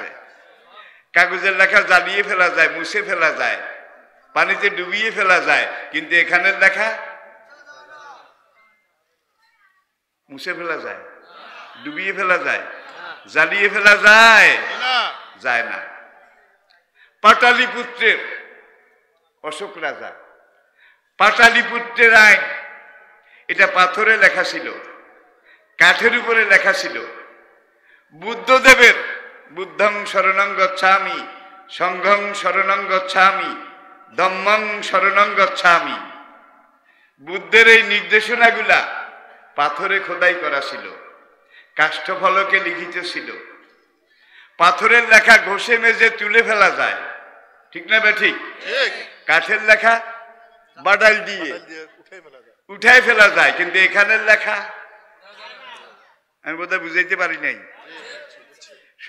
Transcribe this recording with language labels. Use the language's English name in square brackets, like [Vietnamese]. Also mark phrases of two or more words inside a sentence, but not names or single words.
[Bangla] কাগজের লেখা জ্বালিয়ে ফেলা যায়, মুছে ফেলা যায়, পানিতে ডুবিয়ে ফেলা যায়, কিন্তু এখানের লেখা মুছে ফেলা যায়, ডুবিয়ে ফেলা যায়, জ্বালিয়ে ফেলা যায় না। পাটালিপুত্রের অশোক রাজা, পাটালিপুত্রের আইন, এটা পাথরে লেখা ছিল, কাঠের উপরে লেখা ছিল। [Pali] বুদ্ধদেবের বুদ্ধং শরণং গচ্ছামি, সংঘং শরণং গচ্ছামি, ধম্মং শরণং গচ্ছামি। [Bangla] বুদ্ধের এই নির্দেশনাগুলা পাথরে খোদাই করা ছিল, কাষ্ঠফলকে লিখিত ছিল। পাথরের লেখা ঘষে মেজে তুলে ফেলা যায়, ঠিক না ঠিক? কাঠের লেখা বাডাল দিয়ে উঠাই ফেলা যায়, কিন্তু এখানের লেখা আমি বোধহয় বুঝাইতে পারি নাই।